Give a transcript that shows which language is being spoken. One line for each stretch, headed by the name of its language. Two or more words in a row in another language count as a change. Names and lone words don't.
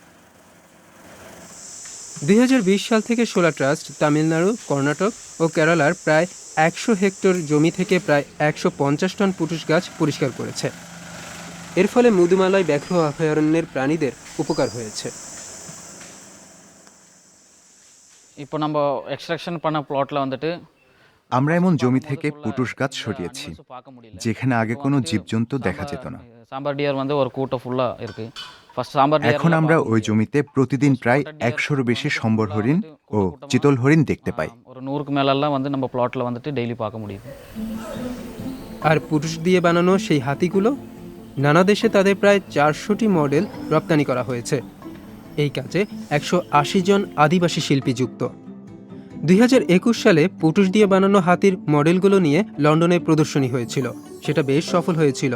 Bangla: 2020 সাল থেকে শোলা ট্রাস্ট তামিলনাড়ু, কর্ণাটক ও কেরালার প্রায় 100 হেক্টর জমি থেকে প্রায় 150 টন পুটুস গাছ পরিষ্কার করেছে। এর ফলে মুদুমালাই ব্যাঘ্র অভয়ারণ্যের প্রাণীদের উপকার হয়েছে।
Tamil: இப்போ நம்ம எக்ஸ்ட்ராக்ஷன் பண்ண பிளாட்ல வந்துட்டு
Bangla: আমরা এমন জমি থেকে পুটুস গাছ সরিয়েছি যেখানে আগে কোনো জীবজন্তু দেখা যেত না।
Tamil: சாம்பார் டியர் வந்து ஒரு கூட்டம் ஃபுல்லா இருக்கு.
English: First sambar deer
Bangla: এখন আমরা ওই জমিতে প্রতিদিন প্রায় 100-র বেশি সম্বর হরিণ ও চিতল হরিণ দেখতে পাই।
Tamil: ஒரு 100க்கு மேலலாம் வந்து நம்ம பிளாட்ல வந்துட்டு ডেইলি பார்க்க முடியுது।
Bangla: আর পুটুস দিয়ে বানানো সেই হাতিগুলো নানা দেশে তাদের প্রায় 400টি মডেল রপ্তানি করা হয়েছে। এই কাজে 180 জন আদিবাসী শিল্পী যুক্ত। 2021 সালে পুটুস দিয়ে বানানো হাতির মডেলগুলো নিয়ে লন্ডনে প্রদর্শনী হয়েছিল, সেটা বেশ সফল হয়েছিল।